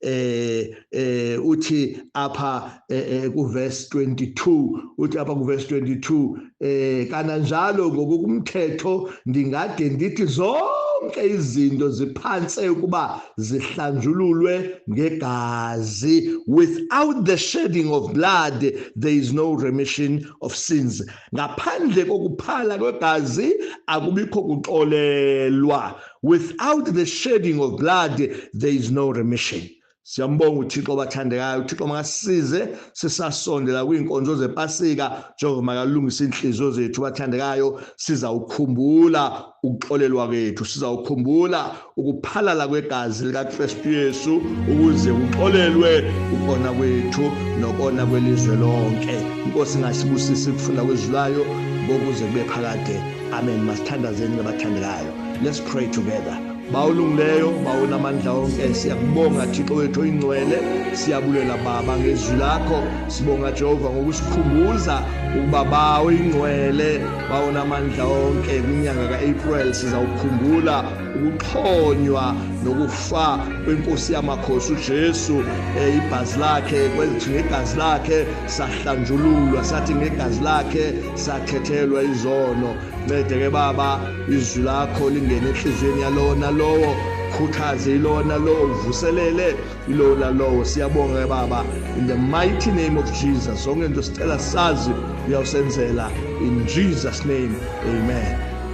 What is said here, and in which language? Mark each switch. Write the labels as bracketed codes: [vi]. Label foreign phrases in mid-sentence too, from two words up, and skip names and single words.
[xh] Uthi apha kuverse 22, uthi apha kuverse 22, kananjalo ngokumthetho ndingade ndithi zonke izinto ziphanse ukuba zihlanjululwe ngegazi. [en] Without the shedding of blood there is no remission of sins. [xh] Ngaphandle kokuphala kwegazi akubikho kuxolelwa. [en] Without the shedding of blood there is no remission. [xh] Siyambonga uThixo bathandekayo. uThixo makasize sisasondela kwinkonzo zePasika njengoba makalungisa inhliziyo zethu bathandekayo. Sizawukhumbula ukuxolelwa kwethu, sizawukhumbula ukuphalala kwegazi likaKristu Yesu ukuze kuxolelwe ukona kwethu nokona kwelizwe lonke. Inkosi ngasibusise ukufunda kwezulayo ngokuze kube phakade. Amen. Masithandazeni bathandekayo. [en] Let's pray together. [xh] Bawulungileyo, bawunamandla onke, siyakubonga Thixo wethu oyingcwele, siyabulela Baba ngezwi lakho, sibonga Jehova ngokusikhumbuza ukuba bawo ingcwele, bawunamandla onke. Kwinyanga kaApril sizawukhumbula ukuxhonywa nokufa kwenkosi yamakhosi uJesu. Igazi lakhe kwethi ngegazi lakhe sahlanjululwa, sathi ngegazi lakhe sathethelwa izono. Ncede ke Baba izwi lakho lingene enhliziyweni yalona lowo khuthaze ilo nalo, uvuselele ilo nalo. Siyabonga Baba, [en] in the mighty name of Jesus. [xh] Zonke into sicela sazi uyawusenzela, [en] in Jesus name, amen.